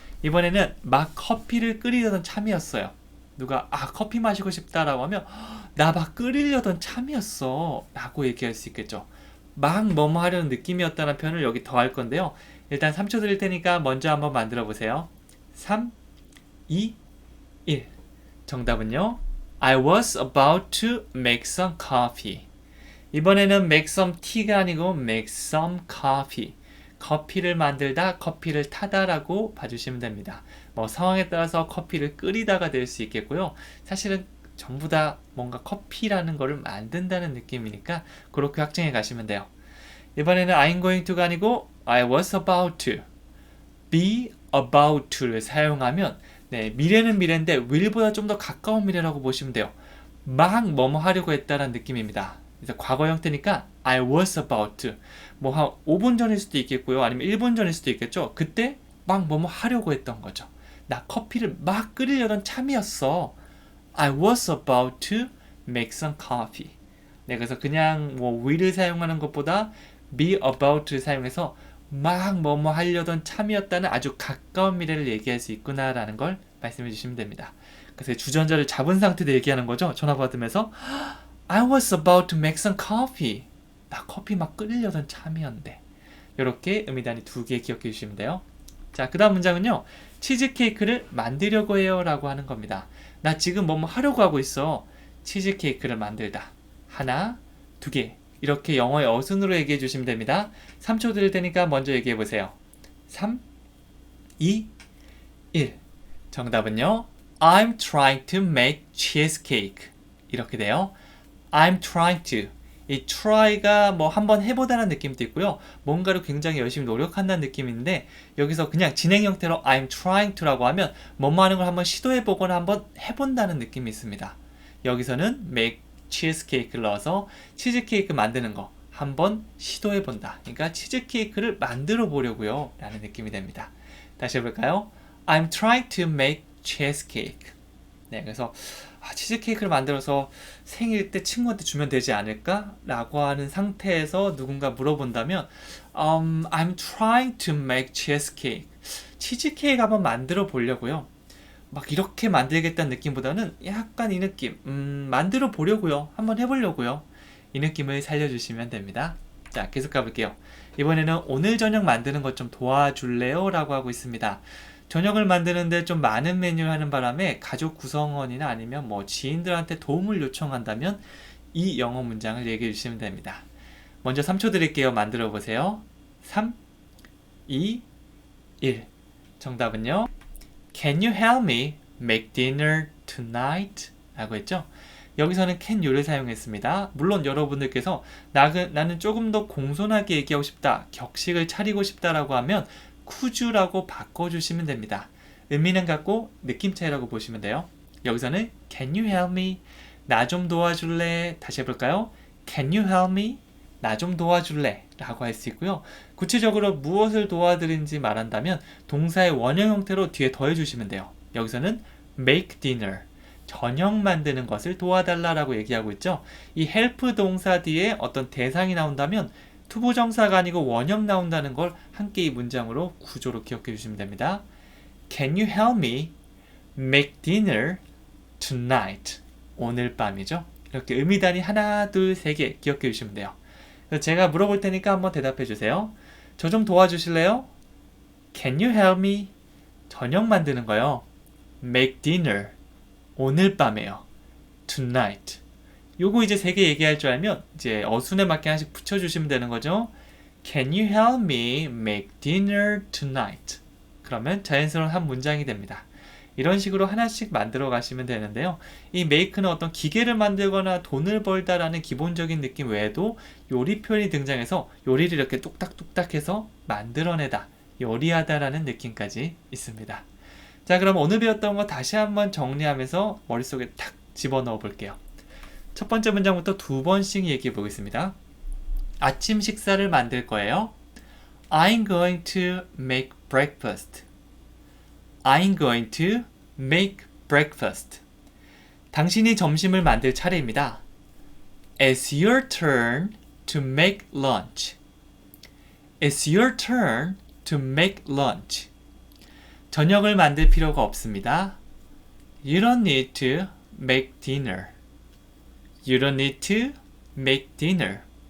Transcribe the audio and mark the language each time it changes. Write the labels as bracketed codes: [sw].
[ko] 이번에는 막 커피를 끓이려던 참이었어요. 누가 커피 마시고 싶다라고 하면 나 막 끓이려던 참이었어 라고 얘기할 수 있겠죠. 막 뭐뭐 하려는 느낌이었다는 표현을 여기 더 할 건데요. 일단 3초 드릴 테니까 먼저 한번 만들어 보세요. 3, 2, 1. 정답은요. [en] I was about to make some coffee. [ko] 이번에는 [en] make some tea [ko] 가 아니고 [en] make some coffee. [ko] 커피를 만들다, 커피를 타다라고 봐주시면 됩니다. 뭐 상황에 따라서 커피를 끓이다가 될 수 있겠고요. 사실은 전부 다 뭔가 커피라는 거를 만든다는 느낌이니까 그렇게 확정해 가시면 돼요. 이번에는 [en] I'm going to [ko] 가 아니고 [en] I was about to, be about to [ko] 를 사용하면 네, 미래는 미래인데 will보다 좀 더 가까운 미래라고 보시면 돼요. 막 뭐뭐 하려고 했다는 느낌입니다. 그래서 과거 형태니까 [en] I was about to, [ko] 뭐 한 5분 전일 수도 있겠고요. 아니면 1분 전일 수도 있겠죠. 그때 막 뭐뭐 하려고 했던 거죠. 나 커피를 막 끓이려던 참이었어. [en] I was about to make some coffee. [ko] 네, 그래서 그냥 뭐 will을 사용하는 것보다 be about를 사용해서 막 뭐뭐 하려던 참이었다는 아주 가까운 미래를 얘기할 수 있구나라는 걸 말씀해 주시면 됩니다. 그래서 주전자를 잡은 상태로 얘기하는 거죠. 전화 받으면서 [en] I was about to make some coffee. [ko] 나 커피 막 끓이려던 참이었는데. 이렇게 의미단위 2개 기억해 주시면 돼요. 자, 그 다음 문장은요. 치즈케이크를 만들려고 해요 라고 하는 겁니다. 나 지금 뭐뭐 하려고 하고 있어. 치즈케이크를 만들다. 하나, 2개. 이렇게 영어의 어순으로 얘기해 주시면 됩니다. 3초 드릴 테니까 먼저 얘기해 보세요. 3, 2, 1. 정답은요. [en] I'm trying to make cheesecake. [ko] 이렇게 돼요. [en] I'm trying to. [ko] 이 try가 뭐 한번 해보다는 느낌도 있고요. 뭔가를 굉장히 열심히 노력한다는 느낌인데 여기서 그냥 진행 형태로 [en] I'm trying to [ko] 라고 하면 뭐뭐 하는 걸 한번 시도해보거나 한번 해본다는 느낌이 있습니다. 여기서는 [en] make cheesecake [ko] 를 넣어서 치즈케이크 만드는 거 한번 시도해본다. 그러니까 치즈케이크를 만들어 보려고요 라는 느낌이 됩니다. 다시 해볼까요? [en] I'm trying to make cheesecake. [ko] 네, 그래서 치즈케이크를 만들어서 생일 때 친구한테 주면 되지 않을까? 라고 하는 상태에서 누군가 물어본다면 [en] I'm trying to make cheesecake. [ko] 치즈케이크 한번 만들어 보려고요. 막 이렇게 만들겠다는 느낌보다는 약간 이 느낌 만들어 보려고요. 한번 해보려고요. 이 느낌을 살려주시면 됩니다. 자, 계속 가볼게요. 이번에는 오늘 저녁 만드는 것 좀 도와줄래요? 라고 하고 있습니다. 저녁을 만드는데 좀 많은 메뉴를 하는 바람에 가족 구성원이나 아니면 뭐 지인들한테 도움을 요청한다면 이 영어 문장을 얘기해 주시면 됩니다. 먼저 3초 드릴게요. 만들어 보세요. 3, 2, 1. 정답은요. [en] Can you help me make dinner tonight? [ko] 라고 했죠. 여기서는 can you를 사용했습니다. 물론 여러분들께서 나는 조금 더 공손하게 얘기하고 싶다, 격식을 차리고 싶다라고 하면 could you라고 바꿔주시면 됩니다. 의미는 같고 느낌 차이라고 보시면 돼요. 여기서는 [en] can you help me? [ko] 나 좀 도와줄래? 다시 해볼까요? [en] Can you help me? [ko] 나 좀 도와줄래? 라고 할 수 있고요. 구체적으로 무엇을 도와드린지 말한다면 동사의 원형 형태로 뒤에 더해주시면 돼요. 여기서는 [en] make dinner, [ko] 저녁 만드는 것을 도와달라라고 얘기하고 있죠. 이 help 동사 뒤에 어떤 대상이 나온다면 투부정사가 아니고 원형 나온다는 걸 함께 이 문장으로 구조로 기억해 주시면 됩니다. [en] Can you help me make dinner tonight? [ko] 오늘 밤이죠. 이렇게 의미단위 하나, 둘, 세 개 기억해 주시면 돼요. 제가 물어볼 테니까 한번 대답해 주세요. 저 좀 도와주실래요? [en] Can you help me? [ko] 저녁 만드는 거요. [en] Make dinner. [ko] 오늘 밤에요. [en] Tonight. [ko] 요거 이제 3개 얘기할 줄 알면 이제 어순에 맞게 하나씩 붙여주시면 되는 거죠. [en] Can you help me make dinner tonight? [ko] 그러면 자연스러운 한 문장이 됩니다. 이런 식으로 하나씩 만들어 가시면 되는데요. 이 make는 어떤 기계를 만들거나 돈을 벌다라는 기본적인 느낌 외에도 요리 표현이 등장해서 요리를 이렇게 뚝딱뚝딱 해서 만들어내다, 요리하다라는 느낌까지 있습니다. 자, 그럼 오늘 배웠던 거 다시 한번 정리하면서 머릿속에 탁 집어넣어 볼게요. 첫 번째 문장부터 2번씩 얘기해 보겠습니다. 아침 식사를 만들 거예요. [en] I'm going to make breakfast. I'm going to make breakfast. [ko] 당신이 점심을 만들 차례입니다. [en] It's your turn to make lunch. It's your turn to make lunch. [ko] 저녁을 만들 필요가 없습니다. [en] You don't need to make dinner. You don't need to make dinner.